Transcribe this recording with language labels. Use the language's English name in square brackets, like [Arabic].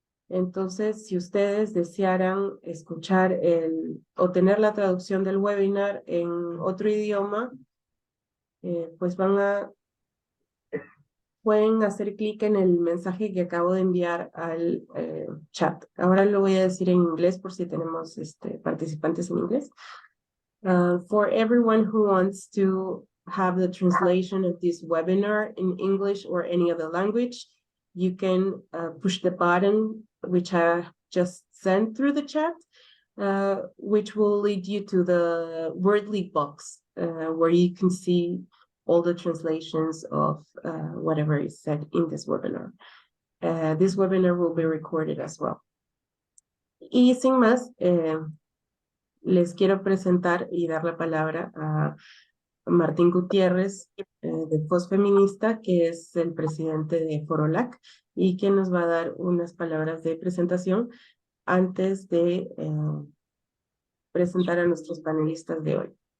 [Spanish] Entonces, si ustedes desearan escuchar o tener la traducción del webinar en otro idioma, pues pueden hacer clic en el mensaje que acabo de enviar al chat. Ahora lo voy a decir en inglés por si tenemos participantes en inglés. [English] For everyone who wants to have the translation of this webinar in English or any other language, you can push the button which I just sent through the chat, which will lead you to the Wordly box where you can see all the translations of whatever is said in this webinar. This webinar will be recorded as well. [Spanish] Y sin más, les quiero presentar y dar la palabra a Martín Gutiérrez de Voz Feminista, que es el presidente de Forolac y quien nos va a dar unas palabras de presentación antes de presentar a nuestros panelistas de hoy.